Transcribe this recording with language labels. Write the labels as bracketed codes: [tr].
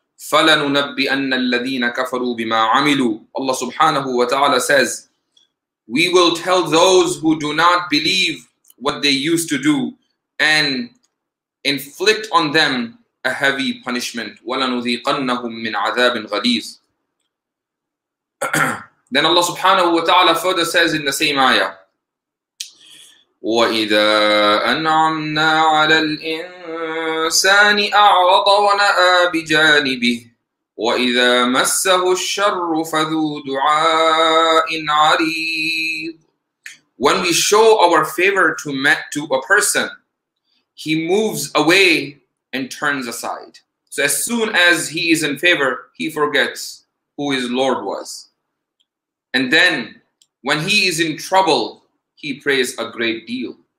[ar] فَلَنُنَبِّئَنَّ الَّذِينَ كَفَرُوا بِمَا عَمِلُوا. [en] Allah subhanahu wa ta'ala says, we will tell those who do not believe what they used to do and inflict on them a heavy punishment. [ar] وَلَنُذِيقَنَّهُم مِّنْ عَذَابٍ غَلِيظٍ. [en] Then Allah subhanahu wa ta'ala further says in the same ayah, [ar] وَإِذَا أَنْعَمْنَا عَلَى الْإِنسَانِ أَعْرَضَ وَنَأَى بِجَانِبِهِ وَإِذَا مَسَّهُ الشَّرُّ فَذُو دُعَاءٍ عَرِيضٍ. [en] When we show our favor to a person, he moves away and turns aside. So as soon as he is in favor, he forgets who his Lord was. And then when he is in trouble, he prays a great deal.